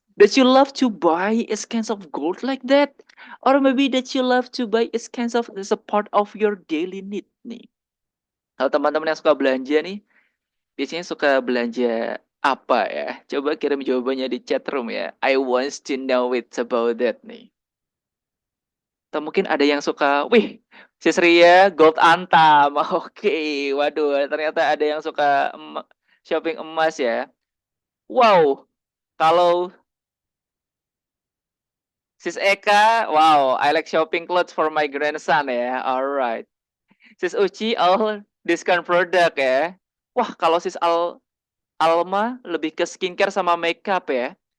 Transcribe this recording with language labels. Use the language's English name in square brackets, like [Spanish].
[English] That you love to buy is kinds of gold like that? Or maybe that you love to buy is kinds of as a part of your daily need nih? [Indonesian] Kalau teman-teman yang suka belanja nih, biasanya suka belanja apa ya? Coba kirim jawabannya di chat room ya. [English] I want to know it about that nih. [Indonesian] Atau mungkin ada yang suka, wih, Sis Ria gold Antam. Oke, waduh, ternyata ada yang suka shopping emas ya. [English] Wow, [Indonesian] kalau [English] Sis Eka, wow, I like shopping clothes for my grandson ya. Alright. [Indonesian] Sis Uci, [English] all discount product [Indonesian] ya. Wah, kalau Sis Alma lebih ke skincare sama makeup ya.